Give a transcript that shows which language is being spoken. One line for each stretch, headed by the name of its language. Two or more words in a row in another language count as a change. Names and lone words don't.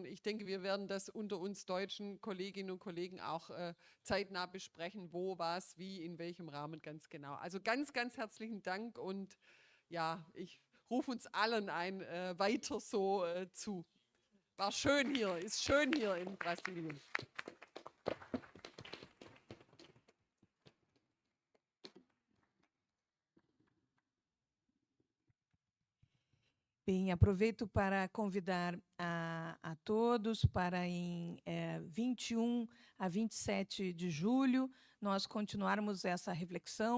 German: Ich denke, wir werden das unter uns deutschen Kolleginnen und Kollegen auch zeitnah besprechen, wo, was, wie, in welchem Rahmen ganz genau. Also ganz, ganz herzlichen Dank, und ja, ich rufe uns allen ein, weiter so zu. War schön hier, ist schön hier in Brasilien.
Portuguese: Bem, aproveito para convidar a todos para em 21 a 27 de julho nós continuarmos essa reflexão.